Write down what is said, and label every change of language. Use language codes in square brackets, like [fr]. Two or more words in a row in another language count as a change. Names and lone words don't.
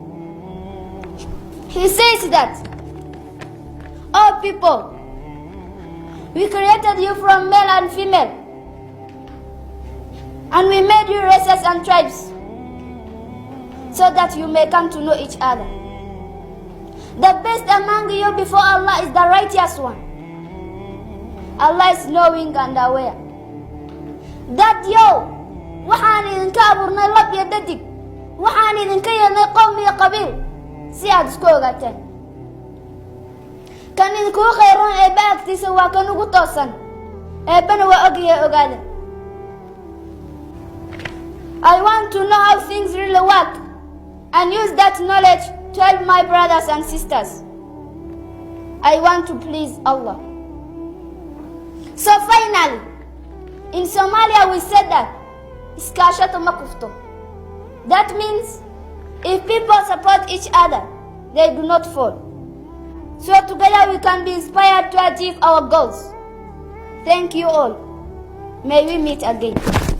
[en] He says that, all people, we created you from male and female, and we made you races and tribes so that you may come to know each other. The best among you before Allah is the righteous one. Allah is knowing and aware. [so] That waxaan idinka abuurnay lab iyo dadig, waxaan idinka yeelnay qowm iyo qabiil si aad isku ogaateen. Kan idinku khayran ee baagtiisa waa kan ugu toosan, eebbana waa ogyahay ogaada. [en] I want to know how things really work and use that knowledge to help my brothers and sisters. I want to please Allah. So finally, in Somalia we said that [so] iskaashato ma kufto. [en] That means if people support each other, they do not fall. So together we can be inspired to achieve our goals. Thank you all. May we meet again.